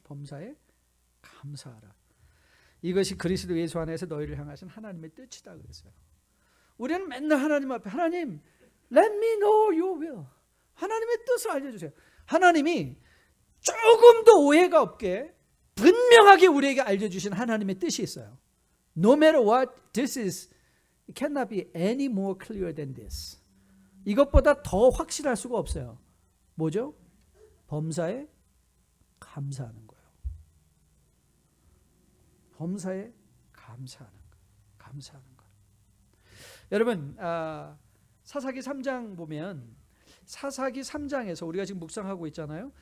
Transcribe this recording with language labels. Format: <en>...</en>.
<ko>범사에 감사하라. 이것이 그리스도 예수 안에서 너희를 향하신 하나님의 뜻이다 그랬어요. 우리는 맨날 하나님 앞에 하나님</ko> <en>let me know your will,</en> <ko>하나님의 뜻을 알려주세요. 하나님이 조금도 오해가 없게 분명하게 우리에게 알려주신 하나님의 뜻이 있어요.</ko> <en>No matter what, this is, it cannot be any more clear than this.</en> <ko>이것보다 더 확실할 수가 없어요. 뭐죠? 범사에 감사하는 거예요. 범사에 감사하는 거예요. 감사하는 거예요. 여러분 사사기 3장 보면 사사기 3장에서 우리가 지금 묵상하고 있잖아요.</ko>